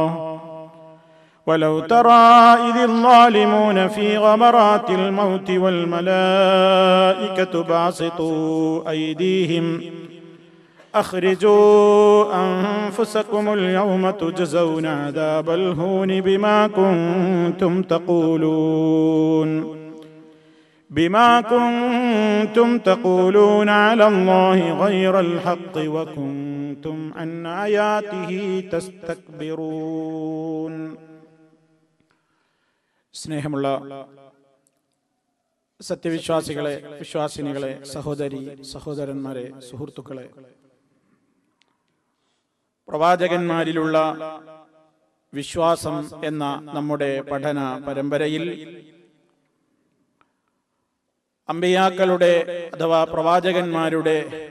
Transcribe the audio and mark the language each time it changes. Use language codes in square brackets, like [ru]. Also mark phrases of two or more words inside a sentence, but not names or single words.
[ar] ولو ترى إذ الظالمون في غمرات الموت والملائكة باسطوا أيديهم أخرجوا أنفسكم اليوم تجزون عذاب الهون بما كنتم تقولون على الله غير الحق وكنتم عن آياته تستكبرون. [ml] സ്നേഹമുള്ള സത്യവിശ്വാസികളെ, വിശ്വാസിനികളെ, സഹോദരി സഹോദരന്മാരെ, സുഹൃത്തുക്കളെ, പ്രവാചകന്മാരിലുള്ള വിശ്വാസം എന്ന നമ്മുടെ പഠന പരമ്പരയിൽ അമ്പിയാക്കളുടെ അഥവാ പ്രവാചകന്മാരുടെ